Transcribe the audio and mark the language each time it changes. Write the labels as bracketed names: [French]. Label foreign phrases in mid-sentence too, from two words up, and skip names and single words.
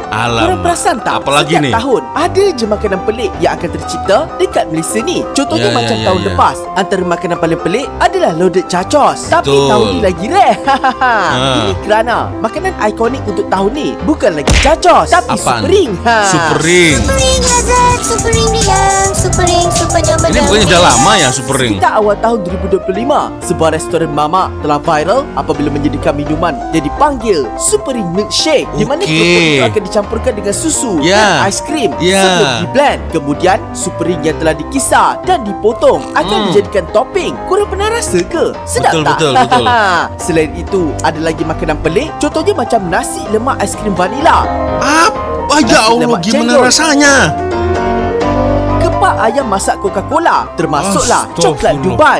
[Malay] Alamak. Korang perasan tak? Apalagi setiap nih? tahun ada je makanan pelik yang akan tercipta dekat Malaysia ni. Contohnya macam tahun lepas, antara makanan paling pelik adalah loaded chachos. Tapi Betul. tahun ni lagi rare. Ini kerana makanan ikonik untuk tahun ni bukan lagi chachos, tapi Apaan? super ring. Super ring. Super ring Rian, super ring, super jaman. Ini bukannya dah lama ya Super Ring? Sekitar awal tahun 2025, sebuah restoran mamak telah viral apabila menyediakan minuman yang dipanggil Super Ring Milkshake, di mana kerupuk itu akan dicampurkan dengan susu dan ais krim sebelum di-blend. Kemudian Super Ring yang telah dikisar dan dipotong akan dijadikan topping. Korang pernah rasa ke? Sedap Betul, tak? betul. Selain itu, ada lagi makanan pelik, contohnya macam nasi lemak ais krim vanila. Apa? Ya Nasi Allah, lemak gimana cendol. rasanya? Kepak ayam masak Coca-Cola, termasuklah coklat Dubai.